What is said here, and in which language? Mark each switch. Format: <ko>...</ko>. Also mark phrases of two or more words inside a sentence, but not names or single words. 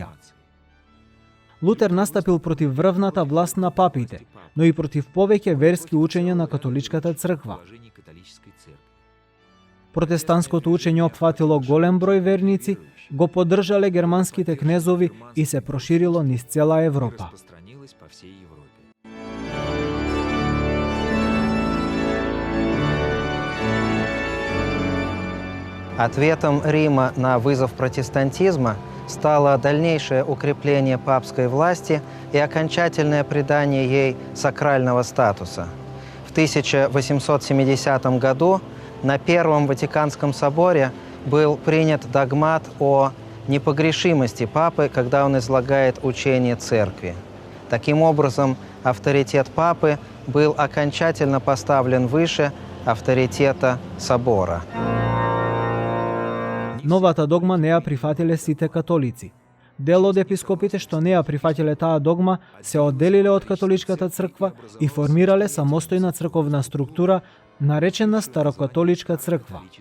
<mk>Лутер настапил против врвната власт на папите, но и против повеќе верски учења на католичката црква. Протестантското учење опфатило голем број верници, го поддржале германските кнезови и се проширило низ цела Европа.</mk> <ru>Ответом Рима на вызов протестантизма стало дальнейшее укрепление папской власти и окончательное придание ей сакрального статуса. В 1870 году на Первом Ватиканском соборе был принят догмат о непогрешимости папы, когда он излагает учение церкви. Таким образом, авторитет папы был окончательно поставлен выше авторитета собора.</ru> <mk>Новата догма не ја прифатиле сите католици. Дел од епископите што не ја прифатиле таа догма се одделиле од католичката црква и формирале самостојна црковна структура наречена Старокатоличка црква.</mk>